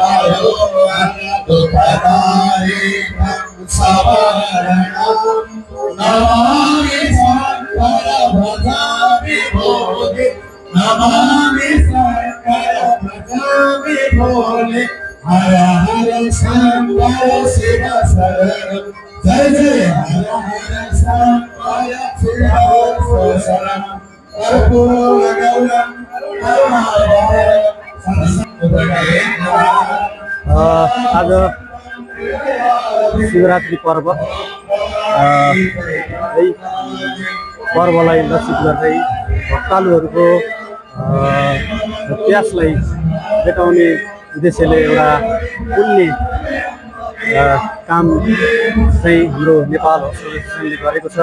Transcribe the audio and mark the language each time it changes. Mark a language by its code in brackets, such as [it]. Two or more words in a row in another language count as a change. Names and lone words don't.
[sa] नमामि शंकर भजामि भोले हर हर शंकर शिव शरणं जय जय हर हर शंकर शिव शरणं कर्पूर गौरं [ne] आज शिवरात्रि पर्व पर्वलाई लक्षित गर्दै भक्तालुहरूको प्यासलाई मेटाउने उद्देश्यले एउटा पुण्य काम चाहिँ हाम्रो नेपाल एसोसिएसनले गरेको छ।